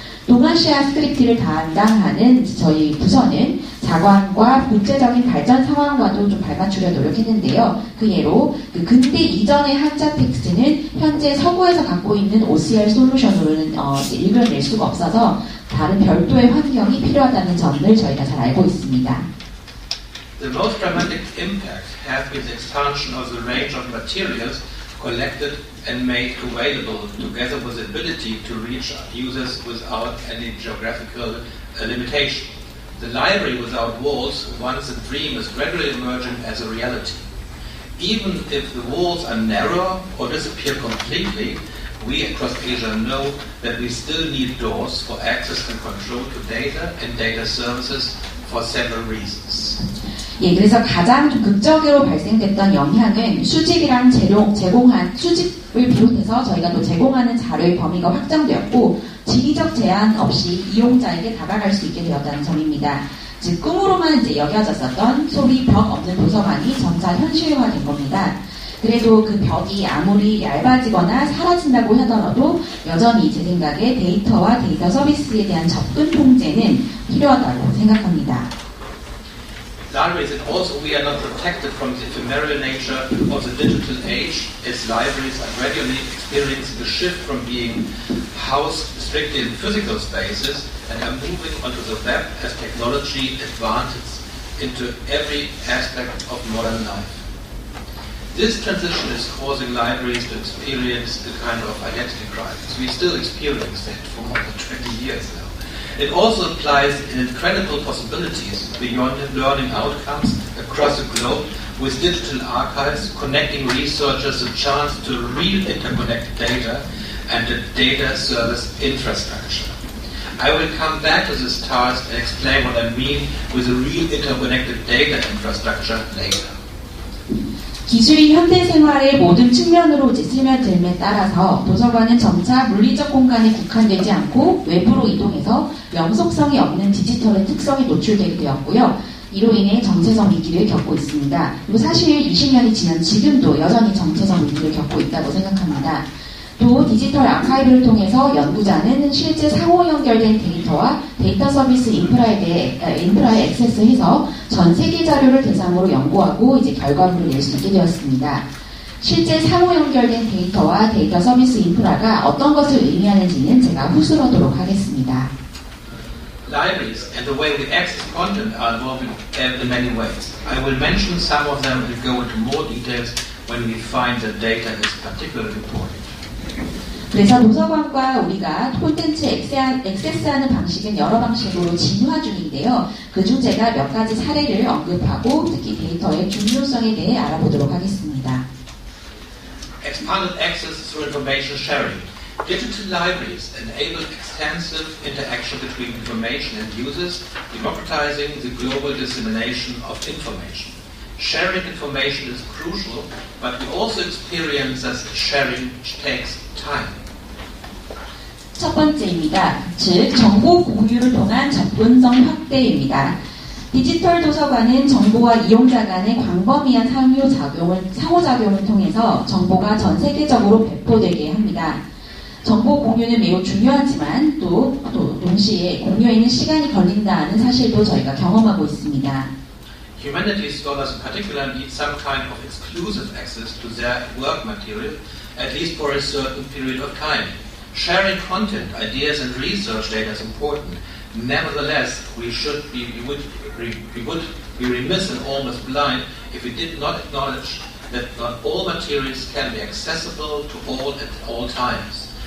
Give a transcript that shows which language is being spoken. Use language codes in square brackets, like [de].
[ko] 동아시아 스크립트를 담당하는 저희 부서는 자관과 국제적인 발전 상황과도 좀 발맞추려 노력했는데요. 그 예로 근대 이전의 한자 텍스트는 현재 서구에서 갖고 있는 OCR 솔루션으로는 읽어낼 수가 없어서 다른 별도의 환경이 필요하다는 점을 저희가 잘 알고 있습니다. [en] The most dramatic impact has been the expansion of the range of materials collected and made available, together with the ability to reach users without any geographical limitation. The library without walls, once a dream, is gradually emerging as a reality. Even if the walls are narrow or disappear completely, we across Asia know that we still need doors for access and control to data and data services for several reasons. [ko] 예, 그래서 가장 좀 극적으로 발생됐던 영향은 수집이랑 수집을 비롯해서 저희가 또 제공하는 자료의 범위가 확장되었고 지리적 제한 없이 이용자에게 다가갈 수 있게 되었다는 점입니다. 즉 꿈으로만 이제 여겨졌었던 소위 벽 없는 도서관이 점차 현실화된 겁니다. 그래도 그 벽이 아무리 얇아지거나 사라진다고 하더라도 여전히 제 생각에 데이터와 데이터 서비스에 대한 접근 통제는 필요하다고 생각합니다. [en] Libraries, and also we are not protected from the ephemeral nature of the digital age, as libraries are gradually experiencing a shift from being housed strictly in physical spaces and are moving onto the web as technology advances into every aspect of modern life. This transition is causing libraries to experience a kind of identity crisis. We still experience that for more than 20 years now. It also implies incredible possibilities beyond learning outcomes across the globe, with digital archives connecting researchers a chance to real interconnected data and a data service infrastructure. I will come back to this task and explain what I mean with a real interconnected data infrastructure later. [ko] 기술이 현대 생활의 모든 측면으로 이제 스며들음에 따라서 도서관은 점차 물리적 공간에 국한되지 않고 외부로 이동해서 영속성이 없는 디지털의 특성에 노출되게 되었고요. 이로 인해 정체성 위기를 겪고 있습니다. 그리고 사실 20년이 지난 지금도 여전히 정체성 위기를 겪고 있다고 생각합니다. 또 디지털 아카이브를 통해서 연구자는 실제 상호 연결된 데이터와 데이터 서비스 인프라에 액세스해서 전 세계 자료를 대상으로 연구하고 이제 결과물을 낼 수 있게 되었습니다. 실제 상호 연결된 데이터와 데이터 서비스 인프라가 어떤 것을 의미하는지는 제가 후술하도록 하겠습니다. [en] Libraries and the way we access content are involved in many ways. I will mention some of them and go into more details when we find that data is particularly important. [ko] 그래서 도서관과 우리가 콘텐츠 액세스하는 방식은 여러 방식으로 진화 중인데요. 그중 제가 몇 가지 사례를 언급하고 특히 데이터의 중요성에 대해 알아보도록 하겠습니다. [en] Expanded access through information sharing. Digital libraries enable extensive interaction between information and users, democratizing the global dissemination of information. Sharing information is crucial, but we also experience that sharing takes time. [ko] 첫 번째입니다. 즉 정보 공유를 통한 접근성 확대입니다. 디지털 도서관은 정보와 이용자 간의 광범위한 상호작용을 통해서 정보가 전 세계적으로 배포되게 합니다. 정보 공유는 매우 중요하지만 또 동시에 공유에는 시간이 걸린다는 사실도 저희가 경험하고 있습니다. [en] Humanities scholars in particular need some kind of exclusive access to their work material, at least for a certain period of time. Sharing content, ideas and research data is important. Nevertheless, we would be remiss and almost blind if we did not acknowledge that not all materials can be accessible to all at all times.